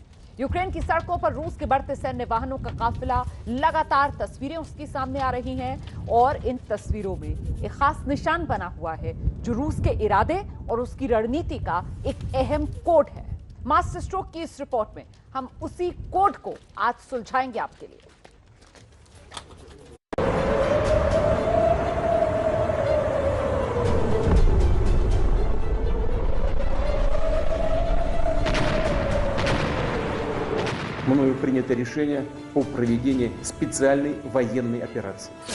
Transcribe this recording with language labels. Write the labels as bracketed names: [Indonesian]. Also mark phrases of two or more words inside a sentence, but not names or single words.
[Hindi] यूक्रेन की सड़कों पर रूस के बढ़ते सैन्य वाहनों का काफिला, लगातार तस्वीरें उसके सामने आ रही हैं और इन तस्वीरों में एक खास निशान बना हुआ है जो रूस के इरादे और उसकी रणनीति का एक अहम कोड है। मास्टर स्ट्रोक की इस रिपोर्ट में हम उसी कोड को आज सुलझाएंगे आपके लिए। [Russian] Мною принято решение о проведении специальной военной операции.